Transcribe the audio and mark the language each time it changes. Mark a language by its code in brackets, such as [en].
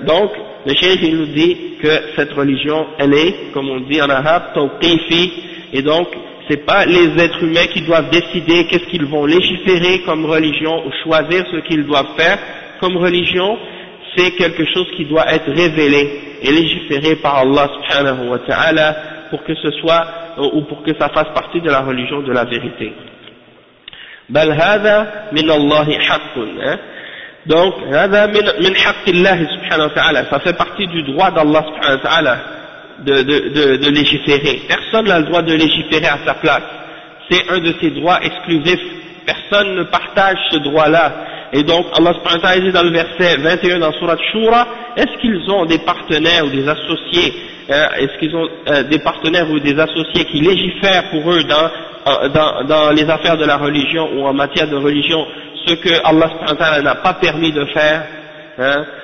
[fr] Donc, le cheikh il nous dit que cette religion, elle est, comme on dit en arabe, tawqifi, et donc, c'est pas les êtres humains qui doivent décider qu'est-ce qu'ils vont légiférer comme religion ou choisir ce qu'ils doivent faire comme religion, c'est quelque chose qui doit être révélé et légiféré par Allah subhanahu wa ta'ala pour que ce soit ou pour que ça fasse partie de la religion de la vérité. [ar] بل هذا من الله حق. Donc, هذا من حق الله سبحانه وتعالى. [fr] Ça fait partie du droit d'Allah سبحانه وتعالى de légiférer. Personne n'a le droit de légiférer à sa place. C'est un de ses droits exclusifs. Personne ne partage ce droit-là. Et donc, Allah سبحانه وتعالى dit dans le verset 21 dans Surah Shura, est-ce qu'ils ont des partenaires ou des associés, est-ce qu'ils ont des partenaires ou des associés qui légifèrent pour eux dans les affaires de la religion ou en matière de religion, ce que Allah subhanahu wa ta'ala n'a pas permis de faire, hein.